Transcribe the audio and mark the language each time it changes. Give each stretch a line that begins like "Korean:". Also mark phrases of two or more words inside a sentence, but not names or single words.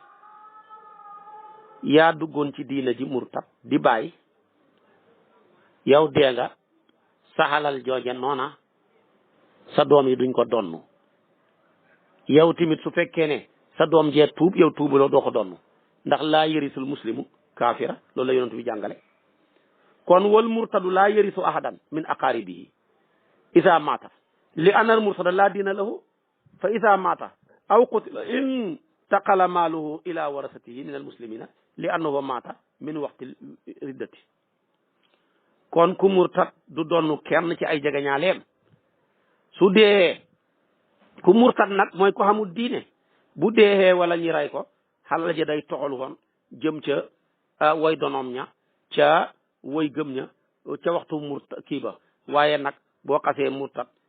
Wolof: yaa duggoon ci diina ji murtat di bàyyi yow dee nga saxalal jooje noona sa doom yi duñ ko donnu yow tamit su fekkee ne sa doom jee tuub yow tuubuloo doo ko donnu ndax
Arabic: لا يرث المسلم الكافر
Wolof: loolu la yonent bi jàngale kon
Arabic: والمرتد لا يرث أحدا من أقاربه إذا مات
Wolof: li
Arabic: أن المرتد لا دين له فإذا مات أو قتل انتقل ماله إلى ورثته من المسلمين لأنه مات من وقت ردته
Wolof: kon ku murtad du donnu kenn ci ay jegeñaaleem su dee ku murtad nag mooy ko xamul diine bu deexee wala ñi ray ko xalal ja day toxal woon jëm ca way donoom ña ca way gëm ña ca waxtu murtad kii ba waaye nag boo xasee murtad